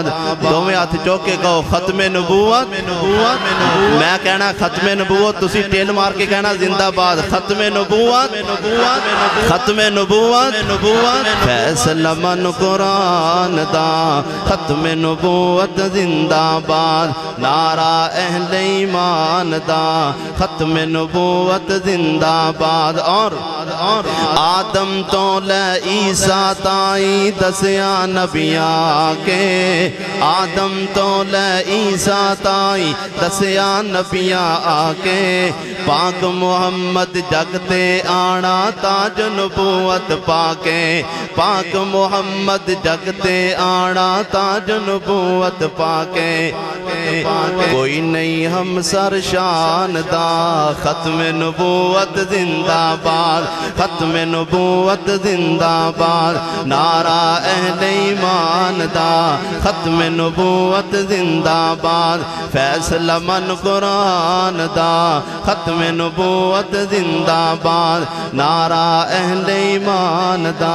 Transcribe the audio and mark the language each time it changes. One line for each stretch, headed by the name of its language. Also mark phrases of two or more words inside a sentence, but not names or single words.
Punjabi: دو میں ہاتھ چوکے کہو ختم نبوت، میں کہنا ختم نبوت، تسی ٹیل مار کے کہنا زندہ باد، ختم نبوت، ختم نبوت، فیصلہ من قرآن دا ختم نبوت زندہ باد، نعرہ اہل ایمان دا ختم نبوت زندہ باد۔ اور آدم تو لے عیسیٰ تائیں دسیا نبیاں کے، آدم تو لے عیسیٰ تائیں دسیا نبیاں آکے، پاک محمد جگتے آنا تاج نبوت پاکے، پاک محمد جگتے آنا تاج نبوت پاکے، کوئی نہیں ہم سر شان دا ختم نبوت زندہ باد، ختم نبوت زندہ باد، نعرہ اہل ایمان دا ختم نبوت زندہ باد، فیصلہ من قرآن دا ختم نبوت زندہ باد، نعرہ اہل ایمان دا۔